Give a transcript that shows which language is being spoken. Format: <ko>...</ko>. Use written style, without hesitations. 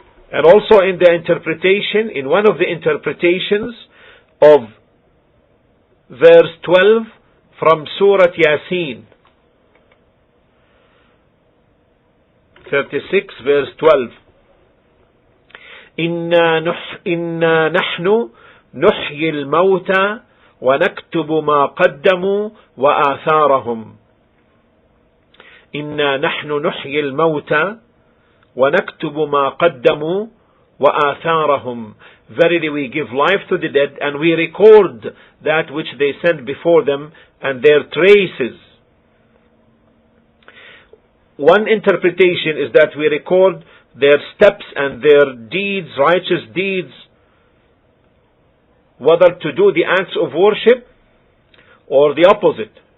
<en>And also in the interpretation, in one of the interpretations of verse 12 from Surah Yasin, 36 verse 12,</en> <ar>إنا نحن نحيي الموتى ونكتب ما قدموا وآثارهم. إنا نحن نحيي الموتى ونكتب ما قدموا وآثارهم.</ar> <en>Verily we give life to the dead and we record that which they sent before them and their traces. One interpretation is that we record their steps and their deeds, righteous deeds, whether to do the acts of worship or the opposite.</en>